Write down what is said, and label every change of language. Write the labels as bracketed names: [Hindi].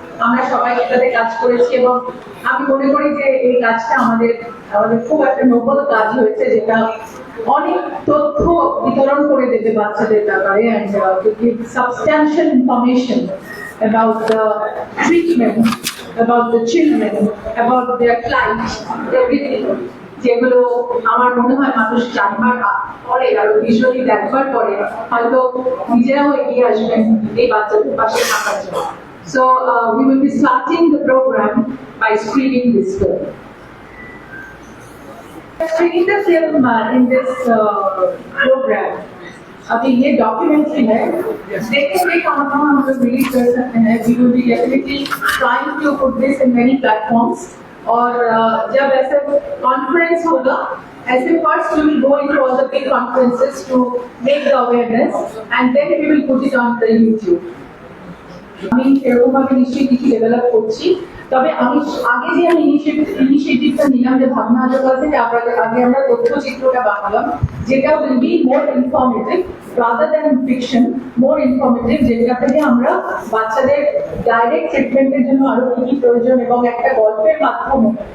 [Bangla] আমরা সবাই সেটাতে কাজ করেছি, এবং আমি মনে করি যে এই কাজটা আমাদের খুব একটা নোবেল কাজ হয়েছে, যেটা অনেক তথ্য বিতরণ করে দেবে বাচ্চাদের ব্যাপারে, [English] and to give substantial information about the treatment, about the children, about their plight, everything. [Bangla] যেগুলো আমার মনে হয় মানুষ জানবার পরে আর ভিজুয়ালি দেখবার পরে হয়তো নিজেরাও এগিয়ে আসবেন এই বাচ্চাদের পাশে থাকার জন্য। [English] So we will be starting the program by screening this film. Screening the film in this program. [Hindi] अभी ये डॉक्यूमेंट्री है, देखते कहाँ हम लोग रिलीज कर सकते हैं। We will be definitely trying to put this in many platforms. और जब ऐसे कॉन्फ्रेंस होगा, ऐसे first [English] we will go into all the big conferences to make the awareness, and then we will put it on the YouTube. [Bangla] আমি এরকমভাবে নিশ্চয়ই কিছু develop করছি, তবে আমি আগে যে আমি ইনিশিয়েটিভটা নিলাম, যে ভাবনা জগৎ থেকে আগে আমরা তথ্যচিত্রটা বানালাম, যেটা [English] will be more informative rather than fiction, [Bangla] more informative, যেটা থেকে আমরা বাচ্চাদের ডাইরেক্ট ট্রিটমেন্টের জন্য আরো কি কি প্রয়োজন, এবং একটা গল্পের মাধ্যমে